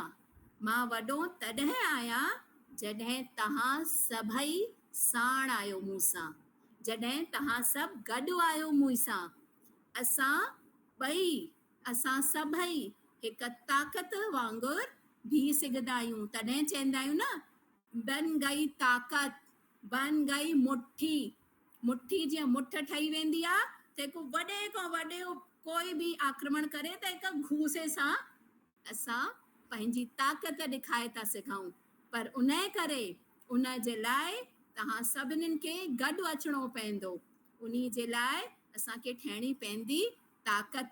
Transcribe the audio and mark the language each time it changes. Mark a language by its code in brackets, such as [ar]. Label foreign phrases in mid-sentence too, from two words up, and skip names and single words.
[sd] मां वॾो तॾहिं आहियां जॾहिं तव्हां सभई साण आयो मूंसां, जॾहिं तव्हां सभु गॾु आयो मूंसां। असां सभई हिक ताक़त वांगुरु बीह सघंदा आहियूं। तॾहिं चवंदा आहियूं न, [hi] बन गई ताक़त, बन गई मुट्ठी। [sd] मुट्ठी जीअं मुठ ठही वेंदी आहे त हिकु वॾे खां वॾो कोई बि आक्रमण करे त हिकु घूसे सां असां पंहिंजी ताक़त ॾेखारे था सघूं। पर उन करे उन जे लाइ तव्हां सभिनीनि खे गॾु अचिणो पवंदो। उन जे लाइ असांखे ठहिणी पवंदी ताक़त।